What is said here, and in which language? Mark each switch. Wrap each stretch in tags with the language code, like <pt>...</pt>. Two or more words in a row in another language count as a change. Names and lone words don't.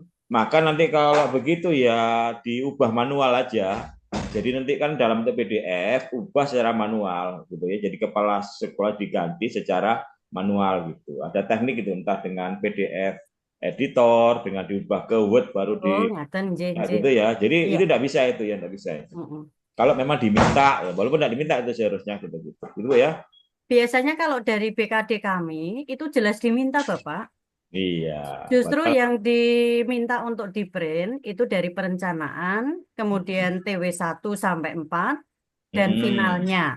<id>Maka nanti kalau begitu ya diubah manual aja. Jadi nanti kan dalam bentuk PDF ubah secara manual gitu ya. Jadi kepala sekolah diganti secara manual gitu. Ada teknik itu entah dengan PDF editor dengan diubah ke Word baru Oh, di ngaten, nggih, nah, nggih. gitu ya. Jadi Iya. itu tidak bisa itu ya, tidak bisa. Mm-mm. Kalau memang diminta ya, walaupun tidak diminta itu seharusnya gitu. Gitu ya. Biasanya kalau dari BKD kami itu jelas diminta, Bapak. Iya. Justru Padahal yang diminta untuk di print itu dari perencanaan, kemudian TW1 sampai 4 dan finalnya.</id>